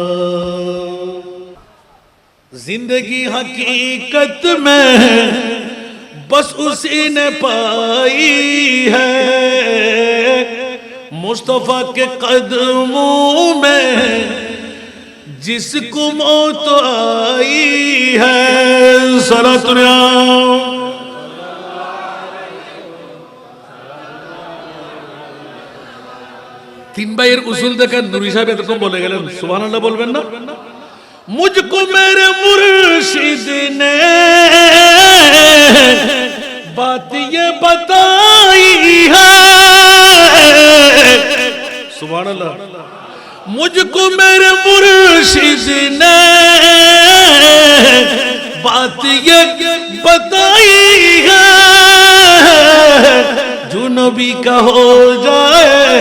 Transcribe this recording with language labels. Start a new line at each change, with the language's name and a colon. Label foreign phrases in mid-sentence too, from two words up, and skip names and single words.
Urdu: زندگی حقیقت میں بس اسی نے پائی ہے مصطفیٰ کے قدموں میں جس کو موت آئی ہے صلاۃ
Bangla: তিন ভাইয়ের উসুল দেখেন নুরি সাহেব এরকম বলে গেলেন সুবহানাল্লাহ বলবেন না
Urdu: مجھ کو میرے مرشد نے بات یہ بتائی ہے سبحان اللہ مجھ کو میرے مرشد نے بات یہ بتائی ہے جو نبی کا ہو جائے